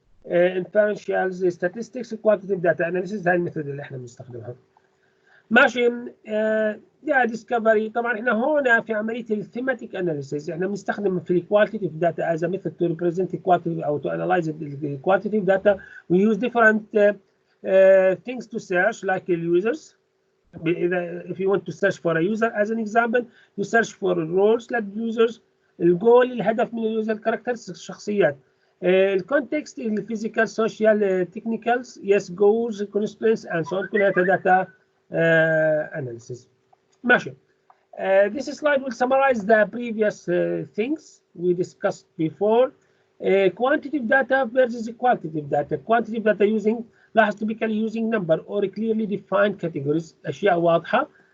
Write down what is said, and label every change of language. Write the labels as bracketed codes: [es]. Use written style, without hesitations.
[en] inferential statistics quantitative data analysis [ar] هاي الميثود اللي احنا بنستخدمها. ماشي. يا ديسكفري طبعا احنا هنا في عمليه الثيماتيك اناليسيس احنا بنستخدم في الكواليتيف داتا [en] as a method to represent the quantitative [ar] او to analyze the quantitative data. [en] We use different things to search like users. If you want to search for a user as an example you search for roles like users. [ar] الجول الهدف من اليوزر كاركترز الشخصيات. الكونتكست الفيزيكال سوشيال تكنيكالز يس جولز كونسترينتس اند سو كلها داتا analysis. ماشي. [en] This slide will summarize the previous things we discussed before. Quantitative data versus qualitative data. Quantitative data using لاحظ typically using number or clearly defined categories [ar] أشياء واضحة.